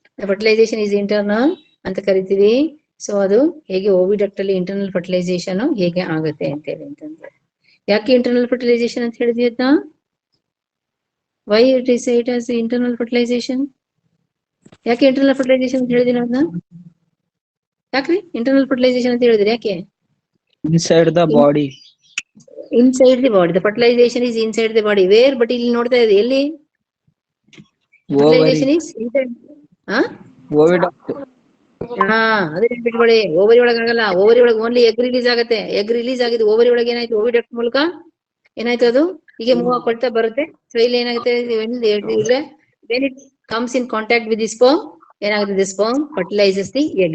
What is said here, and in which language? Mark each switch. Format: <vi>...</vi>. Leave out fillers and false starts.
<kn>Fertilisation is internal ಅಂತ ಕರಿತೀವಿ. So ಅದು ಹೇಗೆ ಓವಿಡಕ್ಟ್ ಅಲ್ಲಿ ಇಂಟರ್ನಲ್ ಫರ್ಟಿಲೈಸೇಷನ್ ಹೇಗೆ ಆಗುತ್ತೆ ಅಂತ ಹೇಳಿ ಅಂತಂದ್ರೆ, ಯಾಕೆ ಇಂಟರ್ನಲ್ ಫರ್ಟಿಲೈಸೇಷನ್ ಅಂತ ಹೇಳಿದ್ವಿ ಅಂತ,</kn> <en>why it is it as internal fertilization,</en> <kn>ಯಾಕೆ ಇಂಟರ್ನಲ್ ಫರ್ಟಿಲೈಸೇಷನ್ ಅಂತ ಹೇಳಿದಿನ ಅದನ್ನ, ಯಾಕ್ರಿ ಇಂಟರ್ನಲ್ ಫರ್ಟಿಲೈಸೇಷನ್ ಅಂತ ಹೇಳಿದ್ರಿ ಯಾಕೆ?</kn> <en>Inside the body. Inside the body. The fertilization is inside the body. Where? But</en> <kn>ಇಲ್ಲಿ ನೋಡ್ತಾ ಇದೆ ಎಲ್ಲಿ?</kn> <en>Fertilization is inside. ಹಾ</en> <kn>ಓವಿಡಕ್ಟ್. ಹಾ ಅದೇ ನೆನ್ಪಿಟ್ಕೊಳ್ಳಿ. ಓವರಿ ಒಳಗಾಗಲ್ಲ, ಓವರಿ ಒಳಗೆ ಓನ್ಲಿ ಎಗ್ ರಿಲೀಸ್ ಆಗುತ್ತೆ. ಎಗ್ ರಿಲೀಸ್ ಆಗಿದ್ದು ಓವರಿ ಒಳಗೆ ಏನಾಯ್ತು, ಓವಿಡಕ್ಟ್ ಮೂಲಕ ಏನಾಯ್ತು ಅದು ಹೀಗೆ ಮೂವ್ ಹಾಕೊಳ್ತಾ ಬರುತ್ತೆ. ಸೊ ಇಲ್ಲಿ ಏನಾಗುತ್ತೆ,</kn> <en>When it comes in contact with the sperm ಏನಾಗುತ್ತೆ, the sperm fertilizes the egg.</en>